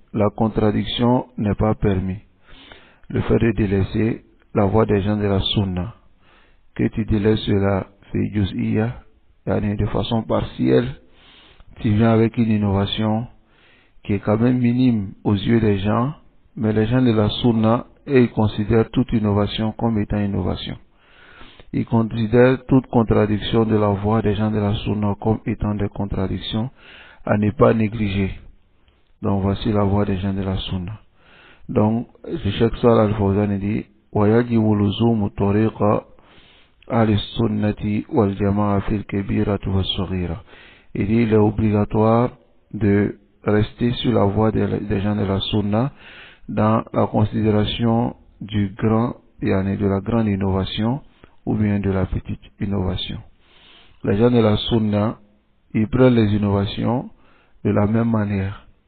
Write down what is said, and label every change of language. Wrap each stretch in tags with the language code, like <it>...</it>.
<fr>La contradiction n'est pas permis. Le fait de délaisser la voix des gens de la Sunna, que tu délaisses cela fait juz'iyya, de façon partielle, tu viens avec une innovation qui est quand même minime aux yeux des gens, mais les gens de la Sunna, ils considèrent toute innovation comme étant innovation. Ils considèrent toute contradiction de la voix des gens de la Sunna comme étant des contradictions à ne pas négliger. Donc voici la voix des gens de la Sunna. Donc, le Cheikh Salih Al-Fawzan dit</fr> <ar>ويجب لزوم طريق أهل السنة والجماعة في الكبيرة والصغيرة.</ar> <fr>Il dit il est obligatoire de rester sur la voie des gens de la sunna dans la considération du grand, de la grande innovation ou bien de la petite innovation. Les gens de la sunna, ils prennent les innovations de la même manière.</fr>